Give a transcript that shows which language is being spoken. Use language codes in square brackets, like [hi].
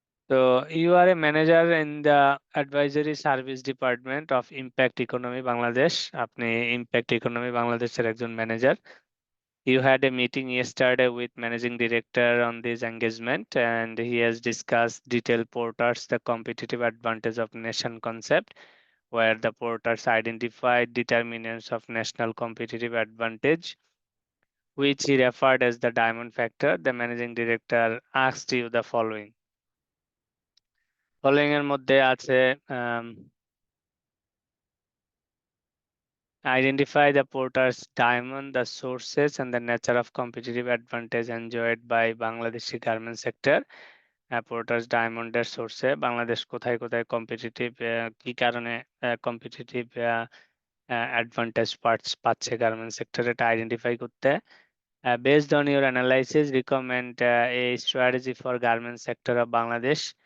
[en] So you are a manager in the advisory service department of Impact Economy Bangladesh. [bn] আপনি Impact Economy Bangladesh এর একজন manager. [en] You had a meeting yesterday with managing director on this engagement, and he has discussed detailed porters the competitive advantage of nation concept, where the porters identified determinants of national competitive advantage, which he referred as the diamond factor. The managing director asked you the following. Following [bn] এর মধ্যে আছে [en] identify the porter's diamond, the sources and the nature of competitive advantage enjoyed by Bangladeshi garment sector. [bn] পোর্টাস ডায়মন্ডের সোর্সে বাংলাদেশ কোথায় কোথায় competitive কি কারণে competitive advantage পাচ্ছে garment সেক্টরে, এটা আইডেন্টিফাই করতে। [en] Based on your analysis recommend a strategy for garment sector of Bangladesh.